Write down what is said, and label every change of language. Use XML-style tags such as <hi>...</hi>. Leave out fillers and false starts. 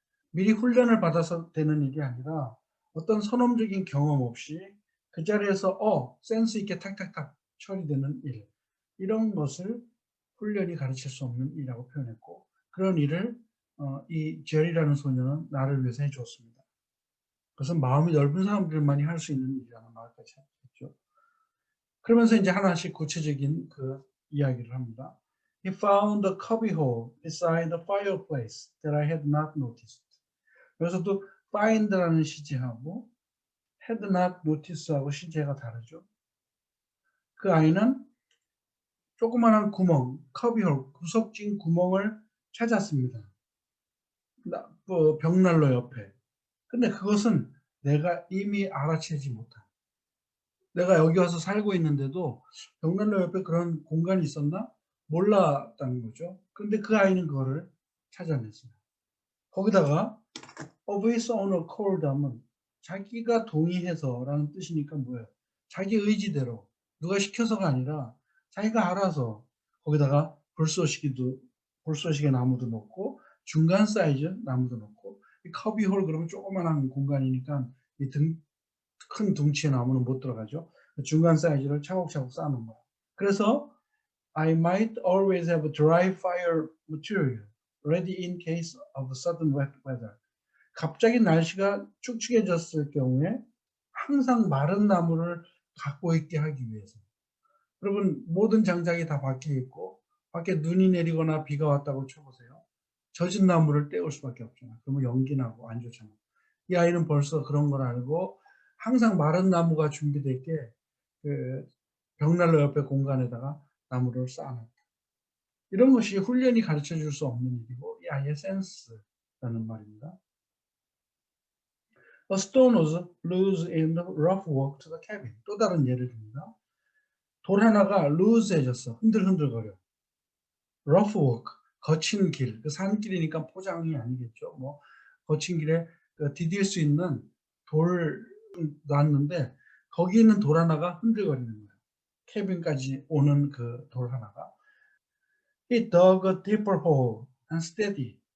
<ko>미리 훈련을 받아서 되는 일이 아니라 어떤 선험적인 경험 없이 그 자리에서 센스 있게 탁탁탁 처리되는 일, 이런 것을 훈련이 가르칠 수 없는 일이라고 표현했고, 그런 일을 이 제리라는 소녀는 나를 위해서 해 주었습니다. 그것은 마음이 넓은 사람들만이 할 수 있는 일이라는 말까지 했죠. 그러면서 이제 하나씩 구체적인 그 이야기를 합니다.</ko> <en>He found a cubbyhole beside the fireplace that I had not noticed.</en> <ko>여기서도 find라는 시제하고</ko> <en>had not notice</en> <ko>하고 시제가 다르죠. 그 아이는 조그마한 구멍, cubbyhole, 구석진 구멍을 찾았습니다. 벽난로 옆에. 근데 그것은 내가 이미 알아채지 못한, 내가 여기 와서 살고 있는데도 벽난로 옆에 그런 공간이 있었나? 몰랐다는 거죠. 근데 그 아이는 그거를 찾아냈어요. 거기다가</ko> <en>of his own accord</en> <ko>하면 자기가 동의해서라는 뜻이니까 뭐예요? 자기 의지대로, 누가 시켜서가 아니라 자기가 알아서 거기다가 불쏘시개 나무도 놓고 중간 사이즈 나무도 놓고, 이 커비홀 그러면 조그만한 공간이니까 큰 둥치의 나무는 못 들어가죠. 중간 사이즈를 차곡차곡 쌓는 거야. 그래서</ko> <en>I might always have a dry fire material ready in case of sudden wet weather.</en> <ko>갑자기 날씨가 축축해졌을 경우에 항상 마른 나무를 갖고 있게 하기 위해서. 여러분 모든 장작이 다 밖에 있고 밖에 눈이 내리거나 비가 왔다고 쳐보세요. 젖은 나무를 떼올 수밖에 없잖아. 그러면 연기 나고 안 좋잖아. 이 아이는 벌써 그런 걸 알고 항상 마른 나무가 준비되어 있게 그 벽난로 옆에 공간에다가 나무를 쌓아놨다. 이런 것이 훈련이 가르쳐 줄 수 없는 일이고 이 아이의 센스라는 말입니다.</ko> <en>A stone was loose in the rough walk to the cabin.</en> <ko>또 다른 예를 듭니다. 돌 하나가 loose해졌어. 흔들흔들거려.</ko> <en>rough walk,</en> <ko>거친 길. 그 산길이니까 포장이 아니겠죠. 뭐 거친 길에 디딜 수 있는 돌 놨는데 거기 있는 돌 하나가 흔들거리는 거예요. 캐빈까지 오는 그 돌 하나가.</ko> <en>He dug a deeper hole and steady.</en>